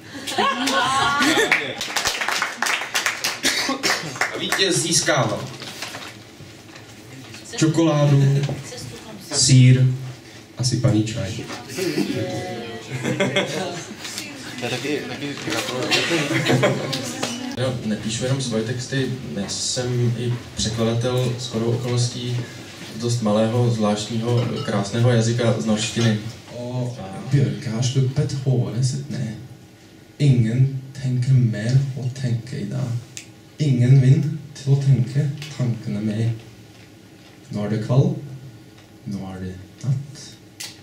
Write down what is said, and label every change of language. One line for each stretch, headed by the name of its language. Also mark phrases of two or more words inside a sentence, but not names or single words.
Czech: A vítěz získává čokoládu, sýr a sypaný čaj. To je taky Jo, nepíšu jenom svoje texty, já jsem i překladatel shodou okolností dost malého, zvláštního, krásného jazyka z norštiny.
Norwegian: Og Bjørke har sluppet håret sitt ned. Ingen tenker mer å tenke i dag. Ingen vind til å tenke tankene med. Nå er det kveld. Nå er det natt.